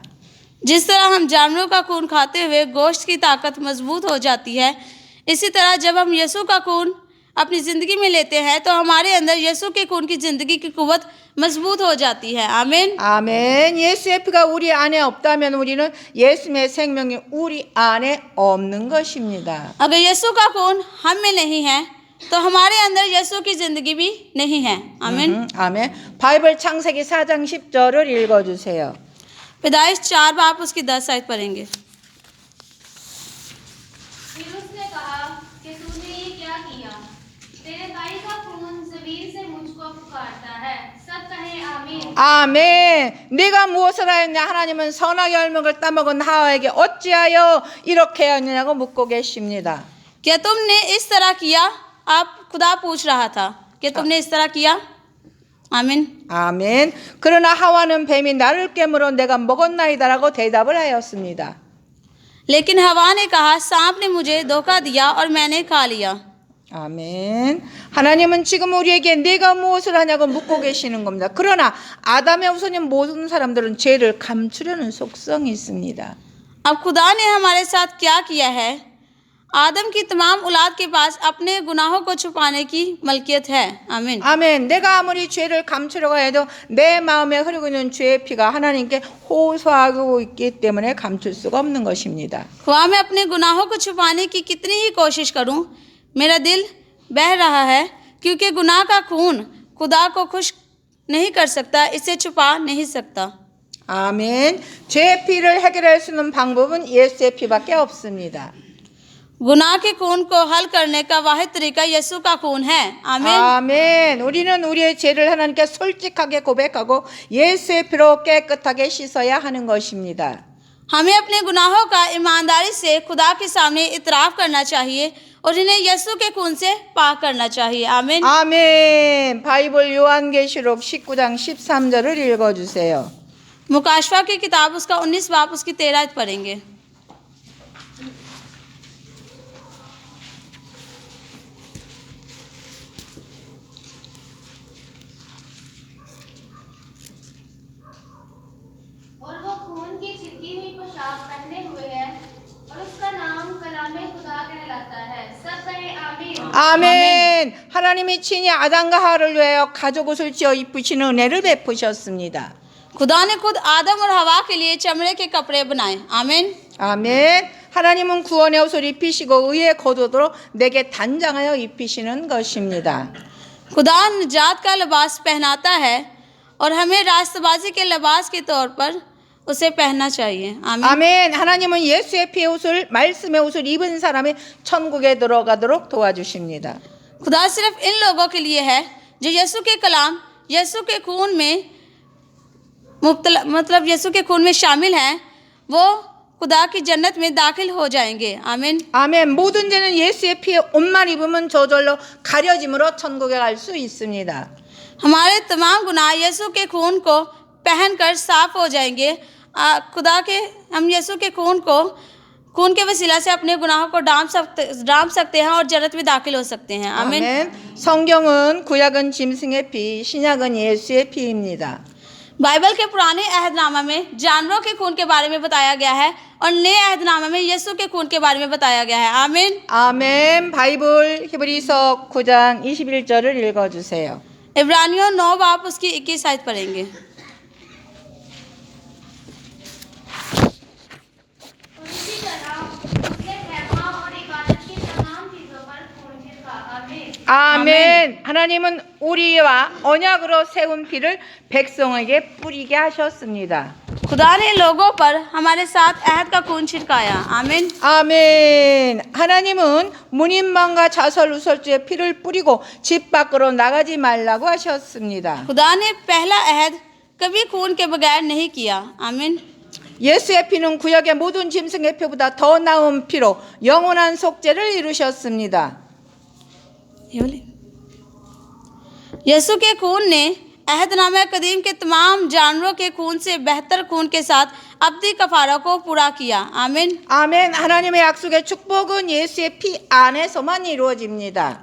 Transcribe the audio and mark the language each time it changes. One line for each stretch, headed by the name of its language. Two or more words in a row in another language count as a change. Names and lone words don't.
Urdu: جس طرح ہم جانوروں کا خون کھاتے ہوئے گوشت کی طاقت مضبوط ہو جاتی ہے، اسی طرح جب ہم یسوع کا خون اپنی زندگی میں لیتے ہیں تو ہمارے اندر یسوع کے خون کی زندگی کی قوت مضبوط ہو جاتی ہے. आमीन।
Korean: 아멘. 예수의 피가 우리 안에 없다면 우리는 예수의 생명이 우리 안에 없는 것입니다.
Urdu: اگر یسوع کا خون ہم میں نہیں ہے تو ہمارے اندر یسوع کی زندگی بھی نہیں ہے. आमीन।
Korean: 아멘. 바이블 창세기 4장 10절을 읽어주세요.
Urdu: پیدائش 4 باپ اس کی 10 آیت پڑھیں گے. پھر اس نے کہا کہ تو نے یہ کیا کیا? تیرے بھائی کا خون زمین سے مجھ کو پکارتا ہے. سب کہے آمین.
Korean: 아멘. 네가 무엇을 하였냐? 하나님은 선악의 열매를 따먹은 하와에게 어찌하여 이렇게 하느냐고 묻고 계십니다.
Urdu: کیا تم نے اس طرح کیا? آپ خدا پوچھ رہا تھا کہ تم نے اس طرح کیا? आमीन।
Korean: 아멘. 그러나 하와는 뱀이 나를 깨물어 내가 먹었나이다라고 대답을 하였습니다.
Urdu: لیکن حوا نے کہا، سانپ نے مجھے دھوکا دیا اور میں نے کھا لیا.
Korean: 아멘. 하나님은 지금 우리에게 네가 무엇을 하냐고 묻고 계시는 겁니다. 그러나 아담의 후손인 모든 사람들은 죄를 감추려는 속성이 있습니다.
Urdu: اب خدا نے ہمارے ساتھ کیا کیا ہے؟ آدم کی تمام اولاد کے پاس اپنے گناہوں کو چھپانے کی ملکیت ہے. आमीन।
Korean: 아멘. 내가 아무리 죄를 감추려고 해도 내 마음에 흐르고 있는 죄의 피가 하나님께 호소하고 있기 때문에 감출 수가 없는 것입니다.
Urdu: خدا میں اپنے گناہوں کو چھپانے کی کتنی ہی کوشش کروں، میرا دل بہہ رہا ہے کیونکہ گناہ کا خون خدا کو خوش نہیں کر سکتا، اسے چھپا نہیں سکتا.
Korean: 아멘. 죄의 피를 해결할 수 있는 방법은 예수의 피밖에 없습니다.
Urdu: گناہ کے خون کو حل کرنے کا واحد طریقہ یسوع کا خون ہے. आमीन।
Korean: 아멘. 우리는 우리의 죄를 하나님께 솔직하게 고백하고 예수의 피로 깨끗하게 씻어야 하는 것입니다.
Urdu: ہمیں اپنے گناہوں کا ایمانداری سے خدا کے سامنے اعتراف کرنا چاہیے اور انہیں یسوع کے خون سے پاک کرنا چاہیے. आमीन।
Korean: 아멘. 바이블 요한계시록 19장 13절을 읽어주세요.
Urdu: مکاشفہ کی کتاب اس کا 19 باپ اس کی 13 آیت پڑھیں گے. اور وہ خون کی چھڑکی ہوئی پوشاک پہنے ہوئے ہے اور اس کا نام کلامِ خدا کہلاتا ہے. سب کہے آمین.
Korean: 아멘. 하나님이 친히 아담과 하와를 위하여 가죽 옷을 지어 입히시는 은혜를 베푸셨습니다.
Urdu: خدا نے خود آدم اور حوا کے لیے چمڑے کے کپڑے بنائے. आमीन।
Korean: 아멘. 하나님은 구원의 옷을 입히시고 의의 겉옷으로 내게 단장하여 입히시는 것입니다.
Urdu: خدا نجات کا لباس پہناتا ہے اور ہمیں راستبازی کے لباس کے طور پر اسے پہننا چاہیے. आमीन।
Korean: 아멘. 하나님은 예수의 피의 옷을 말씀의 옷을 입은 사람이 천국에 들어가도록 도와주십니다.
Urdu: خدا صرف ان لوگوں کے لیے ہے جو یسوع کے کلام یسوع کے خون میں مطلب یسوع کے خون میں شامل ہیں، وہ خدا کی جنت میں داخل ہو جائیں گے. आमीन।
Korean: 아멘. 모든 죄는 예수의 피에 옷만 입으면 저절로 가려짐으로 천국에 갈 수 있습니다.
Urdu: ہمارے تمام گناہ یسوع کے خون کو پہن کر صاف ہو جائیں گے. خدا کے ہم یسوع کے خون کے وسیلہ سے اپنے گناہوں کو ڈھانپ سکتے ہیں اور جنت میں داخل ہو سکتے ہیں. आमीन।
Korean: 아멘. 성경은 구약은 짐승의 피, 신약은 예수의 피입니다.
Urdu: بائبل کے پرانے عہدنامہ میں جانوروں کے خون کے بارے میں بتایا گیا ہے اور نئے عہدنامہ میں یسوع کے خون کے بارے میں بتایا گیا ہے. आमीन।
Korean: 아멘. 바이블 히브리서 9장 21절을 읽어주세요.
Urdu: عبرانیوں 9 باپ اس کی 21 آیت پڑھیں گے. اور اسی طرح اس نے رحمہ اور عبادت کی تمام چیزوں پر خون چھڑکا. आमीन।
Korean: 아멘. 하나님은 우리와 언약으로 세운 피를 백성에게 뿌리게 하셨습니다.
Urdu: خدا نے لوگوں پر ہمارے ساتھ عہد کا خون چھڑکایا. आमीन।
Korean: 아멘. 하나님은 문인망과 자설 우설주에 피를 뿌리고 집 밖으로 나가지 말라고 하셨습니다.
Urdu: خدا نے پہلا عہد کبھی خون کے بغیر نہیں کیا. आमीन।
Korean: 예수의 피는 구약의 모든 짐승의 피보다 더 나은 피로 영원한 속죄를 이루셨습니다.
Urdu: یسوع کے خون نے عہدنامہ قدیم کے تمام جانوروں کے خون سے بہتر خون کے ساتھ ابدی کفارہ کو پورا کیا. आमीन।
Korean: 아멘. 하나님의 약속의 축복은 예수의 피 안에서만 이루어집니다.